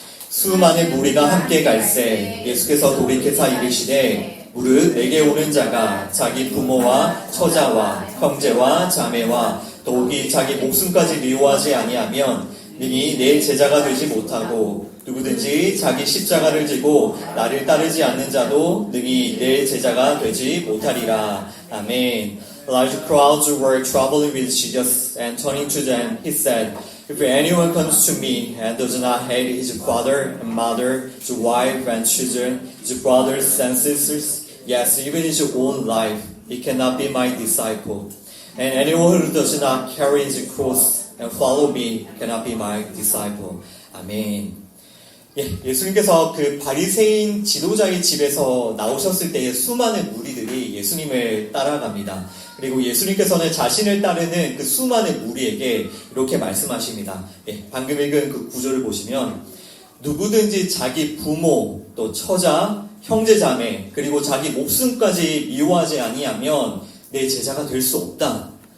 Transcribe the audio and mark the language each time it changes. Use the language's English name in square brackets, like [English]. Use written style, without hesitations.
[Korean] 수많은 무리가 함께 갈새 예수께서 돌이켜서 이르시되 무릇 내게 오는 자가 자기 부모와 처자와 형제와 자매와 더욱이 자기 목숨까지 미워하지 아니하면 능히 내 제자가 되지 못하고 누구든지 자기 십자가를 지고 나를 따르지 않는 자도 능히 내 제자가 되지 못하리라. 아멘. [English] Large crowds were traveling with Jesus, and turning to them, he said, If anyone comes to me and does not hate his father and mother, his wife and children, his brothers and sisters, yes, even his own life, he cannot be my disciple. And anyone who does not carry his cross and follow me cannot be my disciple. [Korean] 아멘. 예수님께서 그 바리새인 지도자의 집에서 나오셨을 때에 수많은 무리들이 예수님을 따라갑니다. 그리고 예수님께서는 자신을 따르는 그 수많은 무리에게 이렇게 말씀하십니다. 방금 읽은 그 구절을 보시면 누구든지 자기 부모, 또 처자, 형제 자매, 그리고 자기 목숨까지 미워하지 아니하면 내 제자가 될 수 없다.